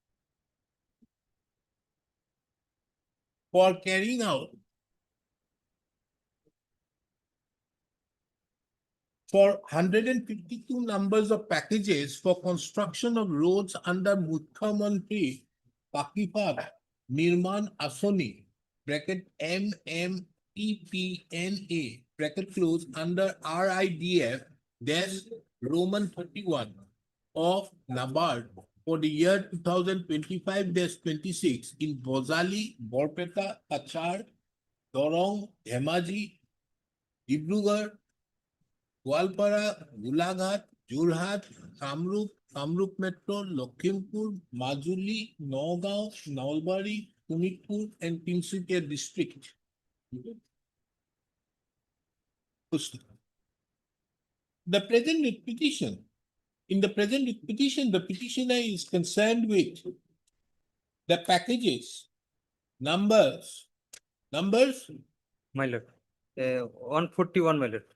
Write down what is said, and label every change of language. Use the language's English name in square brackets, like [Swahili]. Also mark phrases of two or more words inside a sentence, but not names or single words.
[English] for carrying out for 152 numbers of packages for construction of roads under Mukhyamantri Pakipad Nirman Asoni, bracket MMEPNA, bracket close under RIDF dash Roman 31 of NABARD for the year 2025-26 in Bozali, Borpeta, Kachar, Dorong, Dhemaji, Dibrugarh, Goalpara, Gulaghat, Jorhat, Kamrup, Kamrup Metro, Lakhimpur, Majuli, Nagaon, Nalbari, Punitpur, and Tinsukia district. The present petition. In the present petition, the petitioner is concerned with the packages, numbers, My lord, 141, my lord.